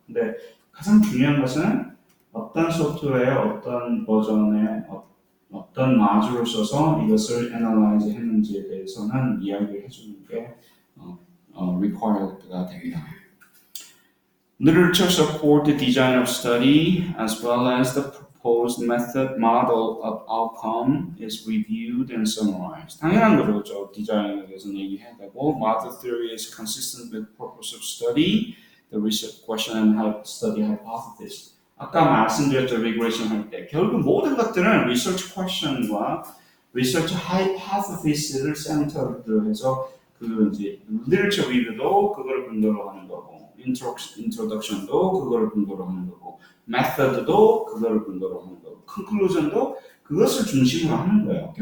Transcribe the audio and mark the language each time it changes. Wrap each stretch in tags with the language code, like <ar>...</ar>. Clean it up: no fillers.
<ko>근데 가장 중요한 것은 어떤 소프트웨어에 어떤 버전에 어떤 마주를 써서 이것을 analyze 했는지에 대해서는 이야기를 해주는 게 required가 됩니다.</ko> <en>Literature support the design of study as well as the proposed method model of outcome is reviewed and summarized.</en> <ko>당연한 거죠. 디자인에 대해서는 얘기해야 되고,</ko> <en>model theory is consistent with purpose of study, the research question and study hypothesis.</en> <ko>아까 말씀드렸죠, 리그레션 할 때 결국 모든 것들은 리서치 퀘션과 리서치 하이포테시스를 센터로 해서 그 이제 리터처 리뷰도 그걸 근거로 하는 거고, 인트로덕션도 그걸 근거로 하는 거고, 메서드도 그걸 근거로 하는 거고, 컨클루전도 그것을 중심으로 하는 거예요.</ko>